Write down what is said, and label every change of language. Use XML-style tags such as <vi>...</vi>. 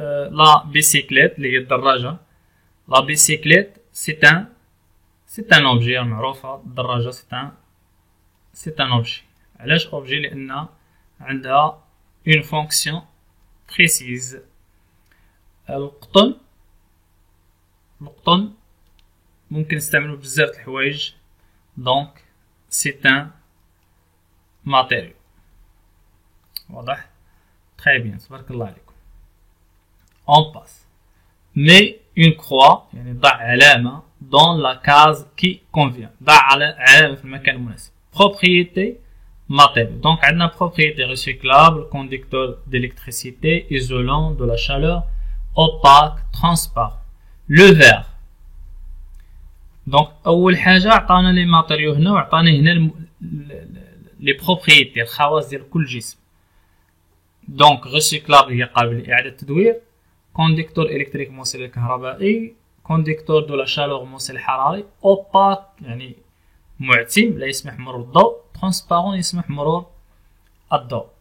<fr>la bicyclette</fr> <ar>اللي هي الدراجة،</ar> <fr>la bicyclette c'est un objet</fr> <ar>معروفة. الدراجة</ar> <fr>c'est un c'est un objet.</fr> <ar>علاش objet لأن عندها</ar> <fr>une fonction précise.</fr> <ar>القطن ممكن نستعملو بزاف د الحوايج، دونك</ar> <fr>c'est un matériau.</fr> <ar>واضح؟</ar> <fr>très bien،</fr> <ar>تبارك الله عليكم.</ar> <fr>on passe. mets une croix</fr> <ar>يعني ضع علامة</ar> <fr>dans la case qui convient.</fr> <ar>ضع علامة في المكان المناسب.</ar> <fr>propriété matériau. Donc</fr> <ar>عندنا</ar> <fr>propriété recyclable, conducteur d'électricité, isolant de la chaleur, opaque, transparent. le verre.</fr> <ar>دونك اول حاجه عطانا لي ماتيريو هنا وعطانا هنا لي بروبريتي الخواص ديال كل جسم. دونك ريسيكلابل هي قابل لاعاده التدوير، كونديكتور الكتريك موصل الكهربائي، كونديكتور دو لا شالور موصل حراري، اوباك يعني معتم لا يسمح مرور الضوء، ترانسبارون يسمح مرور الضوء.</ar>